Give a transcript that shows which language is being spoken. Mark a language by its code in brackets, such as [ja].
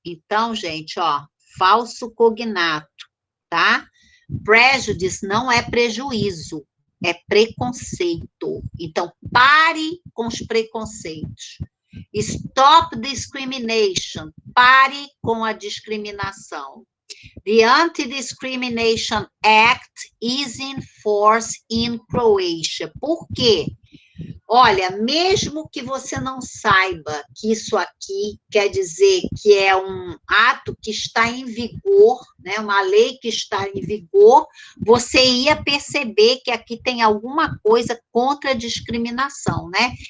[pt] Então, gente, ó, falso cognato, tá? Prejudice não é prejuízo, é preconceito. Então, pare com os preconceitos. [en] Stop discrimination. [pt] Pare com a discriminação. [en] The Anti-Discrimination Act is in force in Croatia. [pt] Por quê? Olha, mesmo que você não saiba que isso aqui quer dizer que é um ato que está em vigor, né, uma lei que está em vigor, você ia perceber que aqui tem alguma coisa contra a discriminação, né?